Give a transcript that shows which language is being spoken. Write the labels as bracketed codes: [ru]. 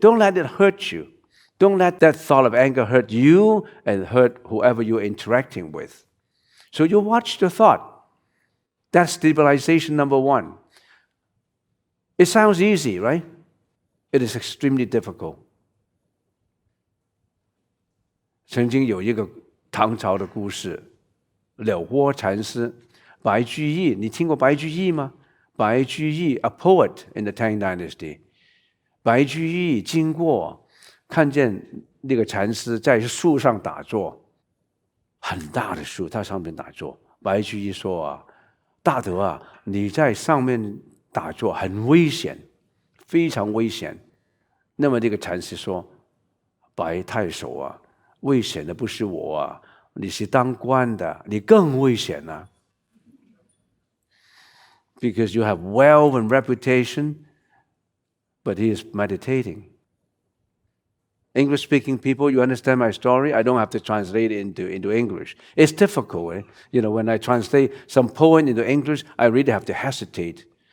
[en] Don't let it hurt you. Don't let that thought of anger hurt you and hurt whoever you're interacting with. So you watch the thought. That's stabilization number one. It sounds easy, right? It is extremely difficult. [zh] 曾经有一个唐朝的故事，柳窝禅师。白居易，你听过白居易吗？ [en] 白居易 ，a poet in the Tang Dynasty。 [zh] 白居易经过，看见那个禅师在树上打坐，很大的树，他上面打坐。白居易说啊，大德啊，你在上面打坐很危险，非常危险。那么这个禅师说，白太守啊，危险的不是我啊，你是当官的，你更危险啊。 [en] Because you have wealth and reputation, but he is meditating. English-speaking people, you understand my story? I don't have to translate it into English. It's difficult. When I translate some poem into English, I really have to hesitate.